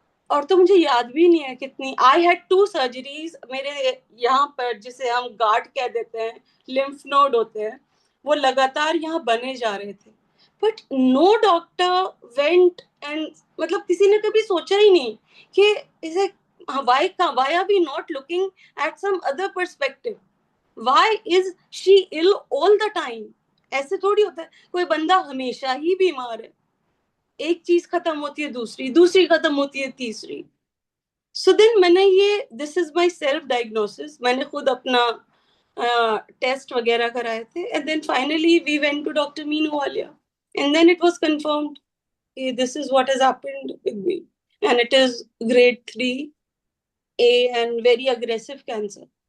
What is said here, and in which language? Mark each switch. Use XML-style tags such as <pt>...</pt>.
<hi>और तो मुझे याद भी नहीं है कितनी. आई हैड 2 सर्जरीज मेरे यहाँ पर जिसे हम गार्ड कह देते हैं, लिम्फ नोड होते हैं, वो लगातार यहाँ बने जा रहे थे.</hi> <en>But no doctor went and मतलब किसी ने कभी सोचा ही नहीं कि इसे why are we not looking at some other perspective. why is she ill all the time.</en> <hi>ऐसे थोड़ी होता है कोई बंदा हमेशा ही बीमार है. एक चीज खत्म होती है दूसरी, दूसरी खत्म होती है तीसरी.</hi> <en>So then मैंने ये this is my self diagnosis. मैंने खुद अपना टेस्ट वगैरह कराए थे and then finally we went to doctor Meenu Walia and then it was confirmed this is what has happened with me and it is grade 3 A and very aggressive cancer.</en>